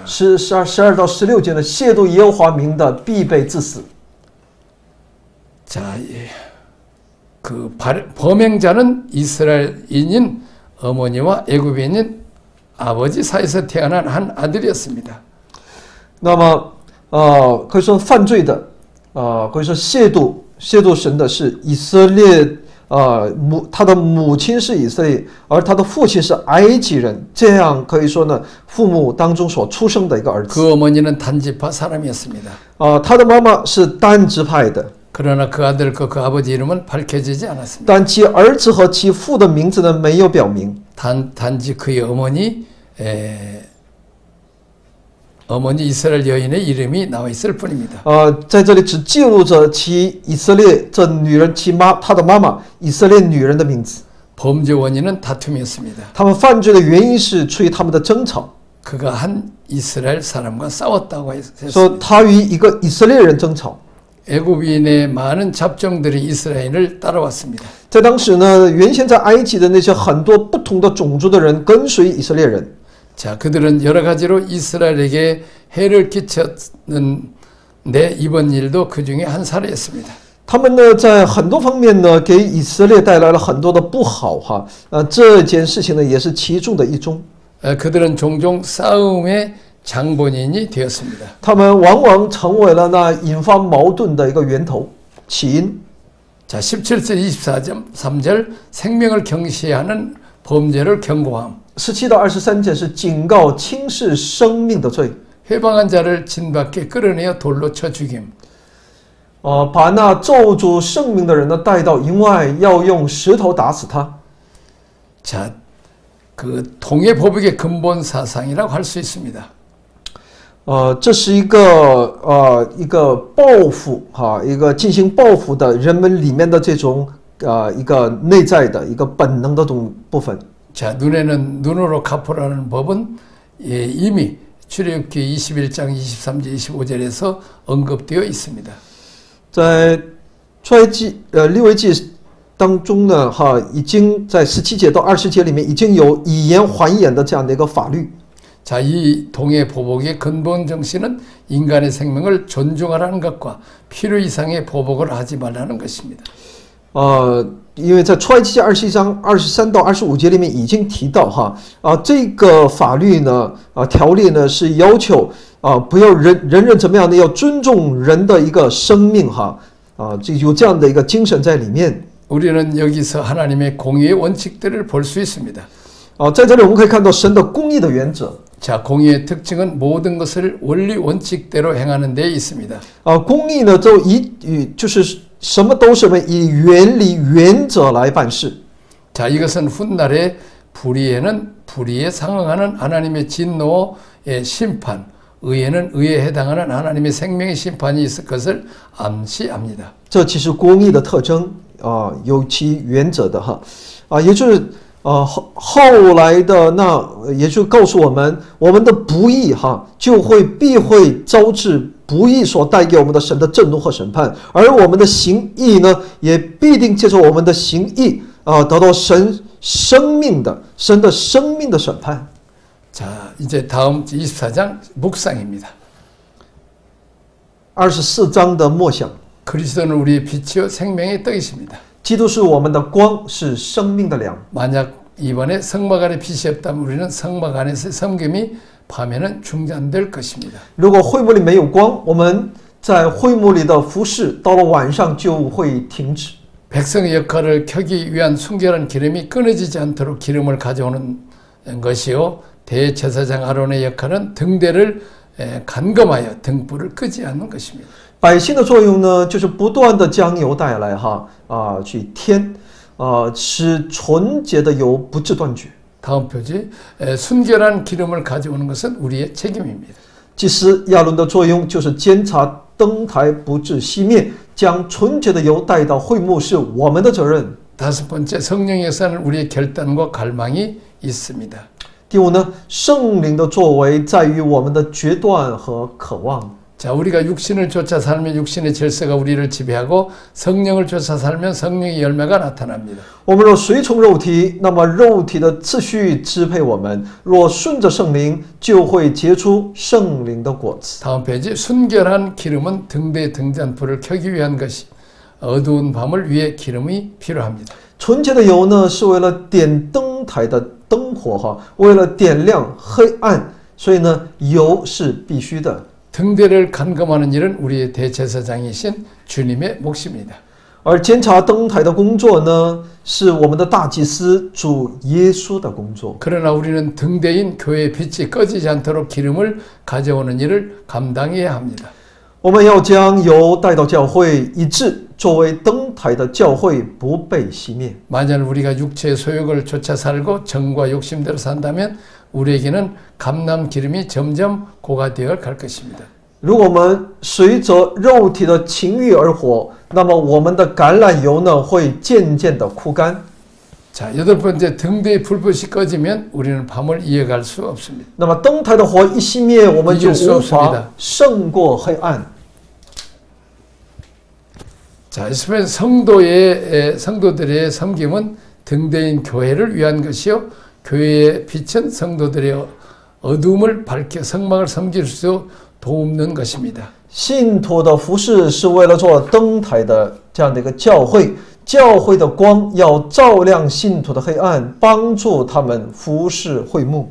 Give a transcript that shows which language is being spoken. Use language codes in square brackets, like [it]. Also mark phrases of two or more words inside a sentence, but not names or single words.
[zh] 12 到16节呢，亵渎耶和华名的必被致死。 [ko] 자, 그 범행자는 이스라엘인인 어머니와 애굽인인 아버지 사이에서 태어난 한 아들이었습니다. [zh] 那么可以说犯罪的可以说亵渎神的是以色列他的母亲是以色列，而他的父亲是埃及人，这样可以说呢，父母当中所出生的一个儿子。 [ko] 그 어머니는 단지파 사람이었습니다. [zh] 他的妈妈是单支派的， [ko] 그러나 그 아들과 그 아버지 이름은 밝혀지지 않았습니다. [zh] 但其儿子和其父的名字呢没有表明。 [ko] 단지 그의 어머니 이스라엘 여인의 이름이 나와 있을 뿐입니다. [zh] 在这里只记录着其以色列这女人她的妈妈以色列女人的名字。 [ko] 범죄 원인은 다툼이었습니다. [zh] 他们犯罪的原因是出于他们的争吵。 [ko] 그가 한 이스라엘 사람과 싸웠다고 [zh] 说 [ko] 했습니다. [zh] 他与一个以色列人争吵。 [ko] 애굽인의 많은 잡종들이 이스라엘을 따라왔습니다. [zh] 在当时呢，原先在埃及的那些很多不同的种族的人跟随以色列人。 [ko] 자, 그들은 여러 가지로 이스라엘에게 해를 끼쳤는데 이번 일도 그 중에 한 사례였습니다. [zh] 他们呢，在很多方面呢，给以色列带来了很多的不好哈。这件事情呢，也是其中的一宗。 [ko] 그들은 종종 싸움의 장본인이 되었습니다. [zh] 他们往往成为了那引发矛盾的一个源头、起因。 [ko] 자, 17절 24.3절 생명을 경시하는 범죄를 경고함. [zh] 17 到23节是警告轻视生命的罪。 [ko] 회방한 자를 진 밖에 끌어내어 돌로 쳐 죽임. [zh] 把那咒诅圣名的人呢带到营外，要用石头打死他。 [ko] 자, 그 동해 보복의 근본 사상이라고 할 수 있습니다. [zh] 这是一个报复哈，一个进行报复的人们里面的这种一个内在的一个本能的部分。 [ko] 자, 눈에는 눈으로 갚으라는 법은 이미 출애굽기 21장 23절 25절에서 언급되어 있습니다. [zh] 在出埃及利未记当中呢，已经在17节到20节里面已经有以眼还眼的这样的一个法律。 [ko] 자, 이 동해 보복의 근본 정신은 인간의 생명을 존중하라는 것과 필요 이상의 보복을 하지 말라는 것입니다. [zh] 因为在出埃及记21章23到25节里面已经提到这个法律呢，条例呢是要求不要人怎么样呢？要尊重人的一个生命这有这样的一个精神在里面。 [ko] 우리는 여기서 하나님의 공의의 원칙들을 볼 수 있습니다. [zh] 在这里我们可以看到神的公义的原则。 [ko] 자, 공의의 특징은 모든 것을 원리 원칙대로 행하는 데 있습니다. [zh] 公义呢，就是什么都是以原理原则来办事。 [ko] 자, 이것은 훗날에 불의에 상응하는 하나님의 진노의 심판, 의에는 의에 해당하는 하나님의 생명의 심판이 있을 것을 암시합니다. [zh] 这其实公义的特征有其原则的也就是后来的也就告诉我们，我们的不义必会招致不义所带给我们的神的震怒和审判，而我们的行义呢，也必定借着我们的行义得到神的生命的审判。 [ko] 자, 이제 다음 24장 묵상입니다. [zh] 24 章的默想。 [ko] 그리스도는 우리의 빛이요 생명의 떡이십니다. [zh] 基督是我们的光，是生命的粮。 [ko] 만약 이번에 성막 안에 빛이 없다면 우리는 성막 안에서의 섬김이 밤에는 중단될 것입니다. [zh] 如果会幕里没有光，我们在会幕里的服侍到了晚上就会停止。 [ko] 백성의 역할을 켜기 위한 순결한 기름이 끊어지지 않도록 기름을 가져오는 것이요, 대제사장 아론의 역할은 등대를 간검하여 등불을 끄지 않는 것입니다. [zh] 百姓的作用呢，就是不断的将油带来去添使纯洁的油不致断绝。 [ko] 다음 표지, 순결한 기름을 가져오는 것은 우리의 책임입니다. [zh] 祭司亚伦的作用就是监察灯台不致熄灭，将纯洁的油带到会幕是我们的责任。 [ko] 다섯 번째, 성령의 역사는 우리의 결단과 갈망이 있습니다. [zh] 第五呢，圣灵的作为在于我们的决断和渴望。 [ko] 자, 우리가 육신을 쫓아 살면 육신의 질서가 우리를 지배하고 성령을 쫓아 살면 성령의 열매가 나타납니다. [zh] 我们若随从肉体，那么肉体的次序支配我们；若顺着圣灵，就会结出圣灵的果子。 [ko] 다음 페이지, 순결한 기름은 등대 등잔불을 켜기 위한 것이 어두운 밤을 위해 기름이 필요합니다. [zh] 纯洁的油呢，是为了点灯台的灯火为了点亮黑暗，所以呢，油是必须的。 [ko] 등대를 간검하는 일은 우리의 대제사장이신 주님의 몫입니다. [zh] 而监察灯台的工作呢，是我们的大祭司主耶稣的工作。 [ko] 그러나 우리는 등대인 교회의 빛이 꺼지지 않도록 기름을 가져오는 일을 감당해야 합니다. [zh] 我们要将油带到教会，以致作为灯台的教会不被熄灭。 [ko] 만약 우리가 육체의 소욕을 쫓아 살고 정과 욕심대로 산다면 우리에게는 감람 기름이 점점 고가되어 갈 것입니다. [zh] 如果我们随着肉体的情欲而活，那么我们的橄榄油呢会渐渐的枯干。 [ko] 자, 여덟 번째, 등대의 불빛이 꺼지면 우리는 밤을 이어갈 수 없습니다. [zh] 那么灯台的火一熄灭，我们就 [ko] 이길 수 [zh] 无 [ko] 없습니다. [zh] 法胜过黑暗。 [ko] 자, 성도들의 섬김은 등대인 교회를 위한 것이요, 교회의 빛은 성도들의 어둠을 밝혀 성막을 섬길 수 돕는 것입니다. [zh] 信徒的服事是为了做灯台的这样的一个教会，教会的光要照亮信徒的黑暗，帮助他们服事会幕。